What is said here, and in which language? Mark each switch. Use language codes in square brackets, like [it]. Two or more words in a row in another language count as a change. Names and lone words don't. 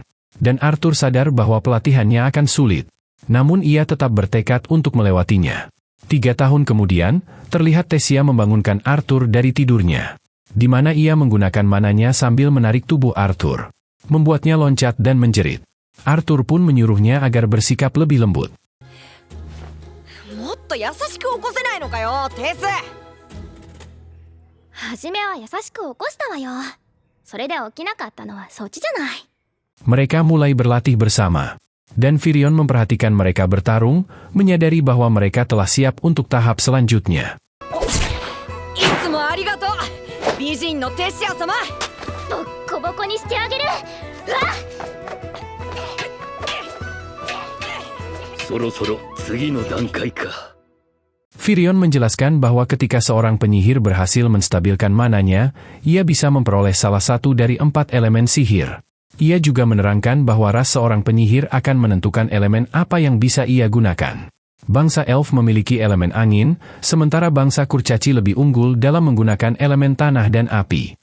[id] Dan Arthur sadar bahwa pelatihannya akan sulit. Namun ia tetap bertekad untuk melewatinya. 3 tahun kemudian, terlihat Tesia membangunkan Arthur dari tidurnya. Di mana ia menggunakan mananya sambil menarik tubuh Arthur. Membuatnya loncat dan menjerit. Arthur pun menyuruhnya agar bersikap lebih lembut. [ja] もっと優しく起こせないのかよ、テス。初めは優しく起こしたわよ。それで起きなかったのはそっちじゃない。 [id] Mereka mulai berlatih bersama. Dan Firion memperhatikan mereka bertarung, menyadari bahwa mereka telah siap untuk tahap selanjutnya. [ja] いつもありがとう、美人のテシア様。ボッコボコにしてあげる。うわっ。そろそろ次の段階か。 [id] Firion menjelaskan bahwa ketika seorang penyihir berhasil menstabilkan mananya, ia bisa memperoleh salah satu dari 4 elemen sihir. Ia juga menerangkan bahwa ras seorang penyihir akan menentukan elemen apa yang bisa ia gunakan. Bangsa elf memiliki elemen angin, sementara bangsa kurcaci lebih unggul dalam menggunakan elemen tanah dan api.